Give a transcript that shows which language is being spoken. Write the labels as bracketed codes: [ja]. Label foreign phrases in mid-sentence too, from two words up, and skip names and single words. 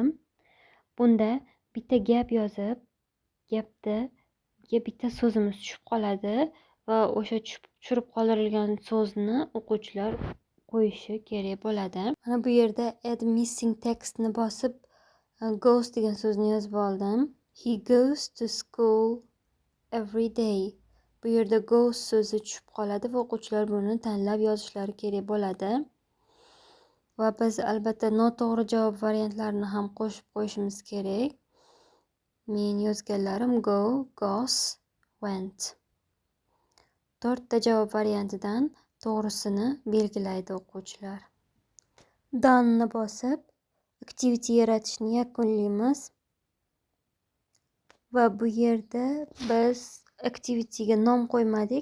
[uz] Bunda bitta gap yozib, gapga bitta so'zimiz tushib qoladi va o'sha tushirib qoldirilgan so'zni o'quvchilar qo'yishi kerak bo'ladi. Mana bu yerda Add Missing Textni bosib goes degan so'zni yozib oldim. [en] He goes to school every day. [uz] Bu yerda goes so'zi tushib qoladi va o'quvchilar buni tanlab yozishlari kerak bo'ladi. Va biz albatta noto'g'ri javob variantlarini ham qo'shib qo'yishimiz kerak. Men yozganlarim [en] go, goes, went. [uz] 4 ta javob variantidan to'g'risini belgilaydi o'quvchilar. Done'ni bosib activity yaratishni yakunlaymiz. Va bu yerda biz activityga nom qo'ymadik.